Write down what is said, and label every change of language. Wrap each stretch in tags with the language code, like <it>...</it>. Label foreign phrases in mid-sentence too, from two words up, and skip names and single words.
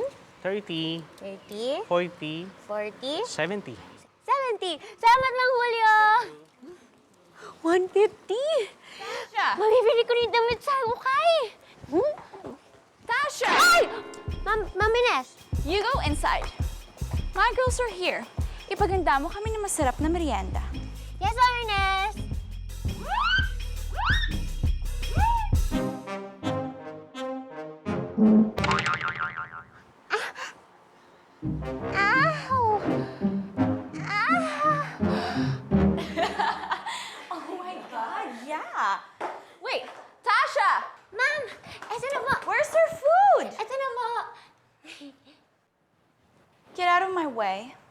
<tl>30, 30, 40, 40, 70. 70. Salamat, Mang Julio! 150? Mamibili ko rin damit sa ukay. Tasha! Ay! Ma'am Ines.</tl> <en>You go inside. My girls are here.</en> <tl>Ipaganda mo kami ng masarap na merienda.</tl> <en>Yes, Ma'am Ines. Ow! Oh my God, yeah. Wait, Tasha!</en> <tl>Ma'am, eto na po.</tl> <en>Where's her food?</en> <tl>Eto na po.</tl> <en>Get out of my way.</en>